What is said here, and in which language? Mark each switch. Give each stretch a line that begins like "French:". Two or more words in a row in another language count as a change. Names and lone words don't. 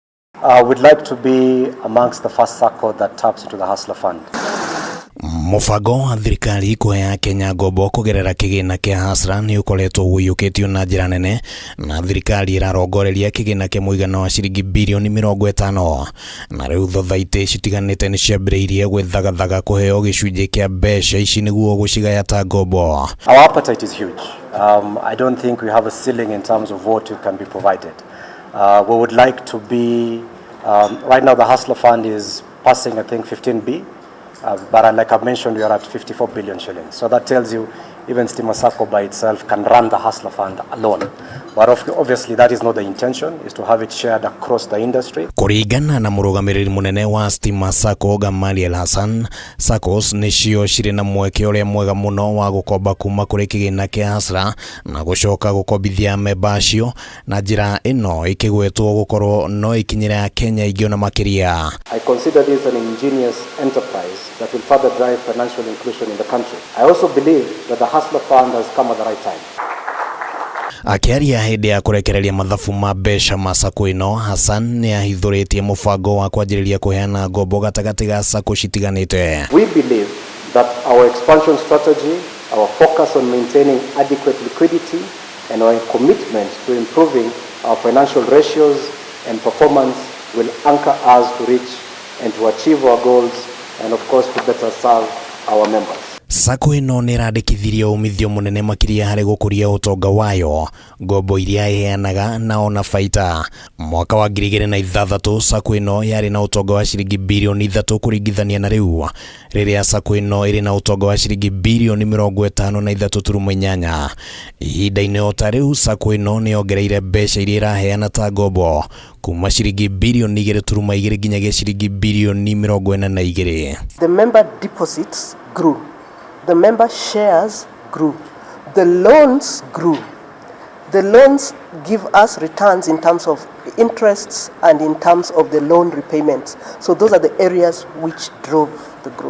English: We'd like to be amongst the first sacco that taps into the Hustler Fund.
Kikuyu: Mubango wa thirikari kuheana Kenya ngombo kugerera kigina kia Hustler ni ukoretwo wiyukitio na njira nene, na thirikari irarongoreria kigina kia muigana wa ciringi bilioni 50, na riu thothaitĩ citiganĩte ni ciambĩrĩirie gwĩthagathaga kuheo gĩcunjĩ kia mbeca ici nĩguo gũcigaya ta ngombo.
English: Our appetite is huge. I don't think we have a ceiling in terms of what can be provided. We would like to be, right now the Hustler Fund is passing I think 15B. But like I've mentioned, we are at 54 billion shillings. So that tells you even Stima Sacco by itself can run the Hustler Fund alone. But obviously that is not the intention, is to have it shared across the industry.
Kikuyu: Kuringana na murugamiriri munene wa Stima Sacco Gamaliel Hassan, Saccos nicio cirĩ na mweke ũrĩa mwega mũno wa gũkomba kuma kũrĩ kĩgĩna kĩa Hustler na gũcoka gũkombithia memba acio, na njĩra ĩno ĩkĩgwetwo gũkorwo no ikinyĩra Kenya ingĩ na makĩria.
English: I consider this an ingenious enterprise that will further drive financial inclusion in the country. I also believe that the Hustler Fund has come at the right time.
Kikuyu: Akiaria hĩndĩ ya kurekereria mathabu ma mbeca ma sacco ĩno, Hassan nĩ ahithũrĩtie mũbango wa kwanjĩrĩria kuheana ngombo gatagatĩ ga sacco citiganĩte.
English: We believe that our expansion strategy, our focus on maintaining adequate liquidity, and our commitment to improving our financial ratios and performance will anchor us to reach and to achieve our goals, and of course to better serve our members.
Kikuyu: Sacco ĩno nĩ ĩrandĩkithirie umithio mũnene makĩria harĩ gũkũria ũtonga wayo, ngombo iria ĩheanaga na ona baita. Mwaka wa 2006 Sacco ĩno yarĩ na ũtonga wa ciringi bilioni 3 kũringithania na rĩu, rĩrĩa Sacco ĩno ĩrĩ na ũtonga wa ciringi bilioni 53.8. Ihinda-inĩ o ta rĩu Sacco ĩno nĩ yongereire mbeca iria ĩraheana ta ngombo kuma ciringi bilioni 2.2 nginyagia ciringi bilioni 42.
English: The member deposits grew. The member shares grew. The loans grew. The loans give us returns in terms of interests and in terms of the loan repayments. So those are the areas which drove the growth.